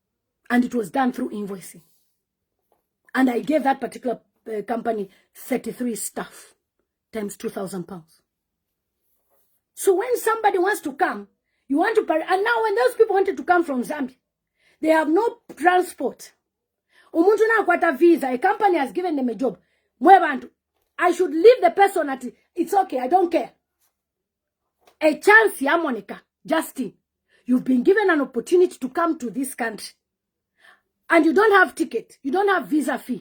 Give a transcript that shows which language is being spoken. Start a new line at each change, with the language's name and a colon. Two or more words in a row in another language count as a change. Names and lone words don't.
English: And it was done through invoicing. And I gave that particular company 33 staff times £2,000. So when somebody wants to come, you want to pay. And now when those people wanted to come from Zambia, they have no transport.
Bemba: Umuntu na kwata visa.
English: A company has given them a job. Mwewa, I should leave the person at it's okay. I don't care. A chance, ya Monica, Justin. You've been given an opportunity to come to this country. And you don't have ticket. You don't have visa fee.